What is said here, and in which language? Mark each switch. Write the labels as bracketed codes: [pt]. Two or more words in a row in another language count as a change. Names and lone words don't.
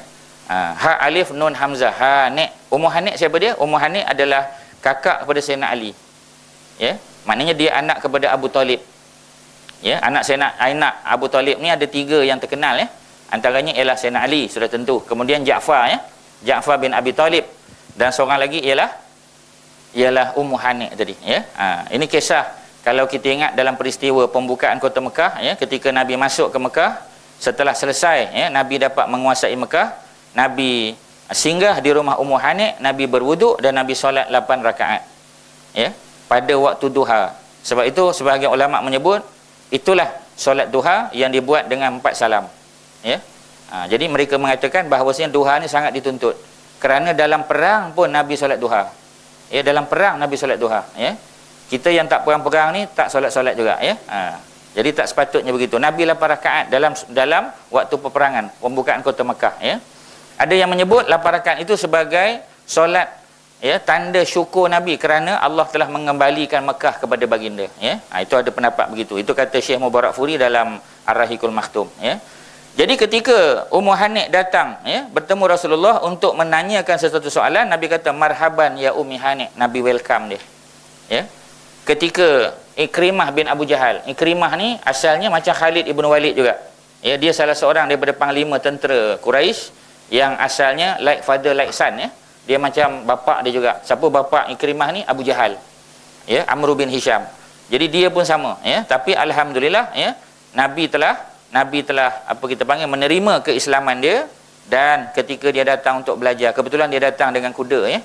[ar] Ha alif nun hamzah, [ms] Hani. Ummu Hani siapa dia? Ummu Hani adalah kakak kepada Sayyidina Ali ya, maknanya dia anak kepada Abu Talib ya. Anak Abu Talib ni ada 3 yang terkenal ya, antaranya ialah Sayyidina Ali sudah tentu, kemudian Ja'far ya, Ja'far bin Abi Talib, dan seorang lagi ialah Ummu Hani tadi ya. Ini kisah kalau kita ingat dalam peristiwa pembukaan kota Mekah ya, ketika Nabi masuk ke Mekah, setelah selesai ya, Nabi dapat menguasai Mekah, Nabi singgah di rumah Ummu Hani, Nabi berwuduk dan Nabi solat 8 rakaat ya, pada waktu duha. Sebab itu sebahagian ulama menyebut itulah solat duha yang dibuat dengan 4 salam ya. Jadi mereka mengatakan bahawasanya duha ni sangat dituntut, kerana dalam perang pun Nabi solat duha ya, dalam perang Nabi solat duha ya. Kita yang tak perang-perang ni tak solat-solat juga ya. Jadi tak sepatutnya begitu. Nabi 8 rakaat dalam waktu peperangan pembukaan kota Mekah ya. Ada yang menyebut 8 rakaat itu sebagai solat ya, tanda syukur Nabi kerana Allah telah mengembalikan Mekah kepada baginda ya. Itu ada pendapat begitu. Itu kata Syekh Mubarakfuri dalam Ar-Rahiqul Makhtum ya. Jadi ketika Ummu Hani datang ya, bertemu Rasulullah untuk menanyakan sesuatu soalan, Nabi kata [ar] marhaban ya Ummi Hani, [ms] Nabi welcome dia ya. Ketika Ikrimah bin Abu Jahal, Ikrimah ni asalnya macam Khalid ibn Walid juga ya, dia salah seorang daripada panglima tentera Quraisy yang asalnya [en] like father like son [ms] ya. Dia macam bapa dia juga. Siapa bapa Ikrimah ni? Abu Jahal ya, Amr bin Hisham. Jadi dia pun sama ya. Tapi alhamdulillah ya, Nabi telah apa kita panggil menerima keislaman dia, dan ketika dia datang untuk belajar, kebetulan dia datang dengan kuda ya.